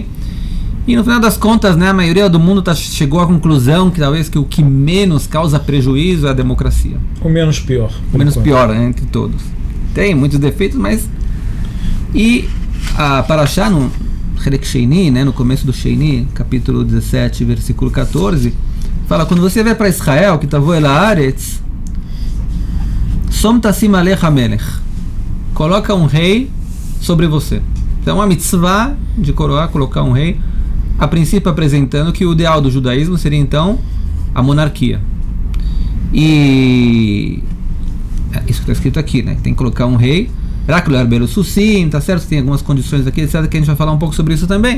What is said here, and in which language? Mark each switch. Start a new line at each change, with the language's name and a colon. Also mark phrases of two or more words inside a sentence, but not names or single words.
Portuguese: E no final das contas, né, a maioria do mundo chegou à conclusão que talvez que o que menos causa prejuízo é a democracia. O menos pior. O menos pior, né, entre todos. Tem muitos defeitos, mas... E a Parashá, no
Hebrew: חלק שני,
Portuguese: né, no começo do Sheini, capítulo 17, versículo 14, fala, quando você vai para Israel, que
Hebrew: תבוא אל הארץ שום תשים עליך מלך,
Portuguese: coloca um rei sobre você. Então a mitzvah de colocar um rei, a princípio apresentando que o ideal do judaísmo seria então a monarquia. E isso que está escrito aqui, né? Tem que colocar um rei, tá certo? Tem algumas condições aqui, etc., que a gente vai falar um pouco sobre isso também.